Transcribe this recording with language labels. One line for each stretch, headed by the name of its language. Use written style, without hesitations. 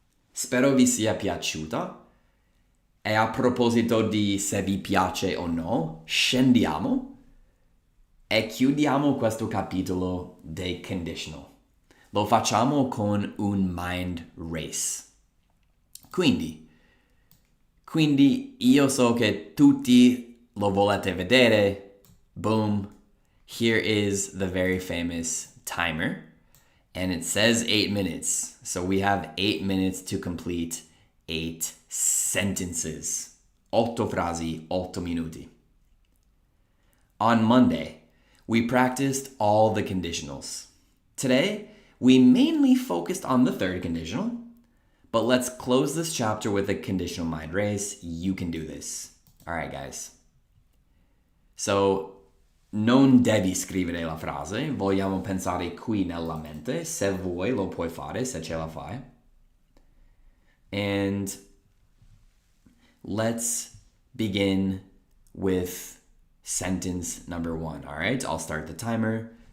Italian: Spero vi sia piaciuta. E a proposito di se vi piace o no, scendiamo e chiudiamo questo capitolo dei conditional. Lo facciamo con un mind race. Quindi io so che tutti lo volete vedere. Boom.
English: Here is the very famous timer. And it says 8 minutes. So we have 8 minutes to complete 8 sentences.
Italian: 8 frasi, 8 minuti.
English: On Monday, we practiced all the conditionals. Today, we mainly focused on the third conditional, but let's close this chapter with a conditional mind race. You can do this. All right, guys.
Italian: So, non devi scrivere la frase, vogliamo pensare qui nella mente. Se vuoi lo puoi fare, se ce la fai.
English: And let's begin with sentence number 1. All right, I'll start the timer.